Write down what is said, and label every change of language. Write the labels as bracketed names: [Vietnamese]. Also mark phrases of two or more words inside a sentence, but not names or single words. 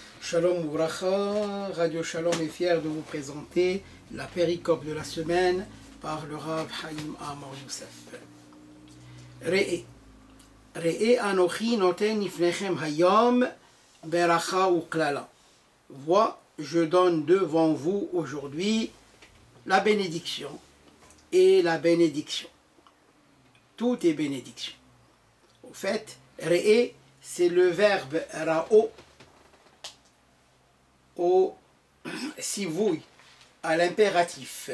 [Hebrew] שלום וברכה, [French] Radio Shalom est fier de vous présenter la péricope de la semaine par le Rav Haïm Amar Youssef. [Hebrew] Re'e. ראה אנכי נותן לפניכם היום ברכה וקללה. [French] Vois, je donne devant vous aujourd'hui la bénédiction et la bénédiction. Tout est bénédiction. Au fait, re'e, c'est le verbe ra'o au sivouille, à l'impératif.